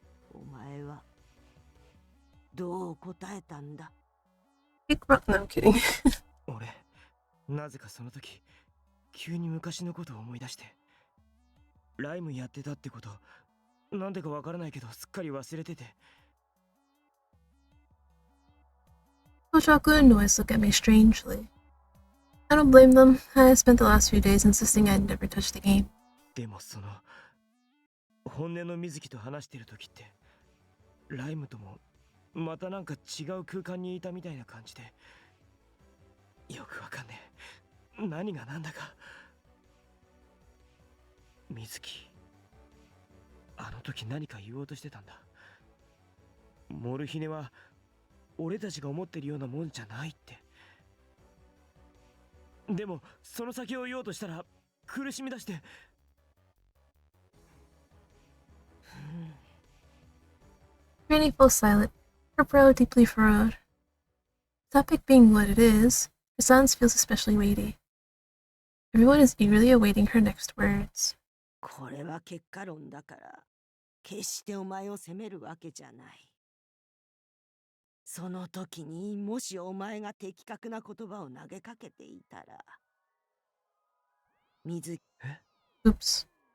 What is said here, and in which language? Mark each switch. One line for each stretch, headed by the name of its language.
Japanese: お前はどう答えたんだ？
English: Big rock. No, I'm kidding.
Japanese: 俺、なぜかその時、急に昔のことを思い出して、ライムやってたってこと、なんでかわからないけど、すっかり忘れてて。
English: Kochaku and Noise look at me strangely. I don't blame them. I spent the last few days insisting I'd never touch the game.
Japanese: でもその、本音の水木と話してる時って、ライムとも、またなんか違う空間にいたみたいな感じで、よくわかんねえ。何がなんだか。水木、あの時何か言おうとしてたんだ。モルヒネは俺たちが思ってるようなもんじゃないって。でもその先を言おうとしたら苦しみ出して。
English: Granny falls silent, her brow deeply furrowed. The topic being what it is, her silence feels especially weighty. Everyone is eagerly awaiting her next words.
Japanese: これは結果論だから決してお前を責めるわけじゃない。その時にもしお前が的確な言葉を投げかけていたら、水木、
English: Oops.